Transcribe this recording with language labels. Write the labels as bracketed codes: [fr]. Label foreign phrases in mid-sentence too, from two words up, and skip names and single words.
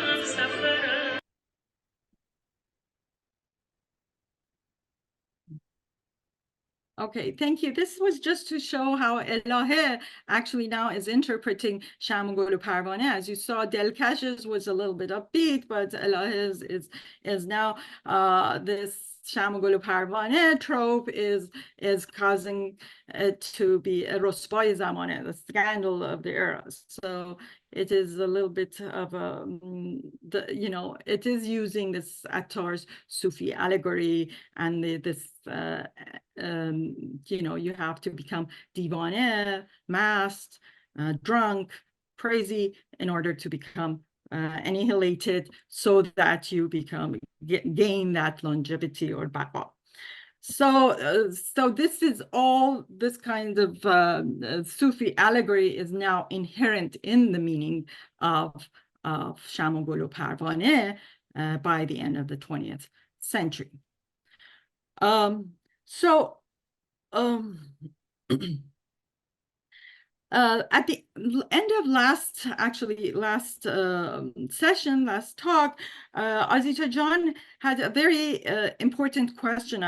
[en] Okay, thank you. This was just to show how Elahé actually now is interpreting Sham و گل و پروانه. As you saw, Delkash's was a little bit upbeat, but Elahé's is now this Sham و گل و پروانه trope is causing it to be a [fa] رسوای زمانه, [en] the scandal of the era. So it is a little bit of a, it is using this Attar's Sufi allegory and this, you have to become divaneh, masked, drunk, crazy in order to become annihilated so that you gain that longevity or baqa. So this is all, this kind of Sufi allegory is now inherent in the meaning of Sham و گل و پروانه by the end of the 20th century. At the end of last session, last talk, Azita Jan had a very important question.